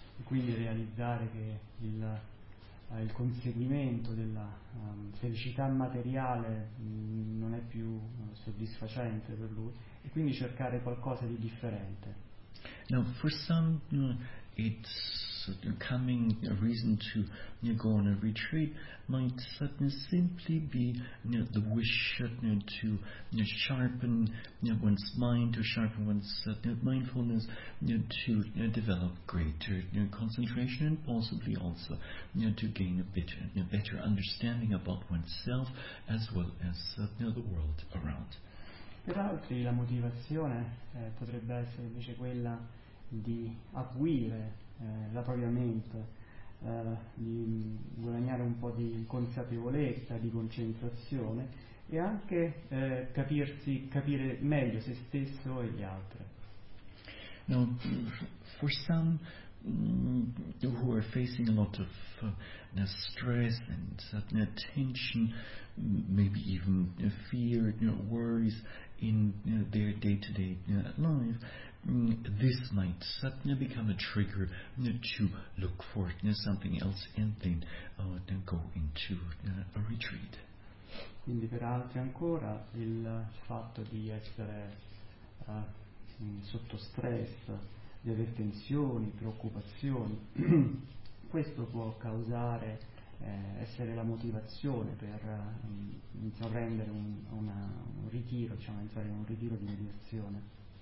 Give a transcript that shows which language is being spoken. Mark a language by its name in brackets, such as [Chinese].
[Italian] E quindi realizzare che il conseguimento della felicità materiale non è più soddisfacente per lui, e quindi cercare qualcosa di differente. [English] Now, for some, it's coming a reason to go on a retreat might simply be the wish to sharpen one's mind, to sharpen one's mindfulness, to develop greater concentration, and possibly also to gain a better understanding about oneself as well as the world around. [Italian] Per altri la motivazione potrebbe essere invece quella di acuire la propria mente, di guadagnare un po' di consapevolezza, di concentrazione, e anche capire meglio se stesso e gli altri. [English] Now, for some who are facing a lot of stress and certain tension, maybe even fear, worries in their day-to-day life, this might suddenly become a trigger to look for something else and then go into a retreat. [Italian] Quindi per altri ancora il fatto di essere sotto stress, di avere tensioni, preoccupazioni, questo può causare, essere la motivazione per intraprendere un ritiro, diciamo, entrare in un ritiro di meditazione.